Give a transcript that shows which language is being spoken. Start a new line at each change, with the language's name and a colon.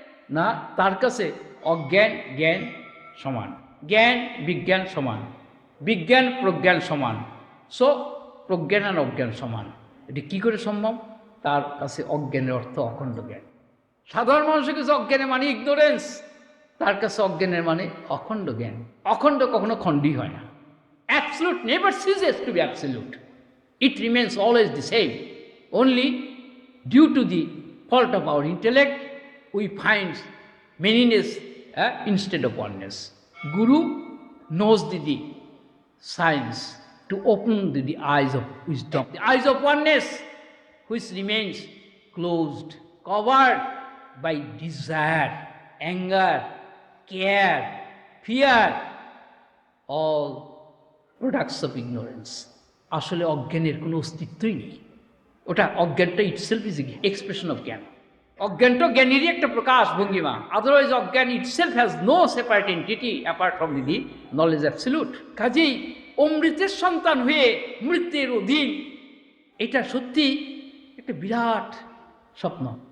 Bangla: না, তার কাছে অজ্ঞান জ্ঞান সমান, জ্ঞান বিজ্ঞান সমান, বিজ্ঞান প্রজ্ঞান সমান, সো প্রজ্ঞান আর অজ্ঞান সমান। এটি কী করে সম্ভব? তার কাছে অজ্ঞানের অর্থ অখণ্ড জ্ঞান। সাধারণ মানুষের কাছে অজ্ঞানের মানে ইগনোরেন্স, তার কাছে অজ্ঞানের মানে অখণ্ড জ্ঞান। অখণ্ড কখনো খণ্ডই হয় না।
English: Absolute never ceases to be absolute. It remains always the same. Only due to the fault of our intellect, we find manyness instead of oneness. Guru knows the science to open the eyes of wisdom, the eyes of oneness, which remains closed, covered by desire, anger, care, fear, all products of ignorance.
Bangla: আসলে অজ্ঞানের কোনো অস্তিত্বই নেই। ওটা অজ্ঞানটা
English: itself is expression of
Bangla: জ্ঞান। অজ্ঞানটা জ্ঞানেরই একটা প্রকাশ ভঙ্গিমা।
English: Otherwise অজ্ঞান itself has no separate entity apart from the knowledge absolute.
Bangla: কাজেই অমৃতের সন্তান হয়ে মৃত্যুর অধীন, এটা সত্যি একটা বিরাট স্বপ্ন।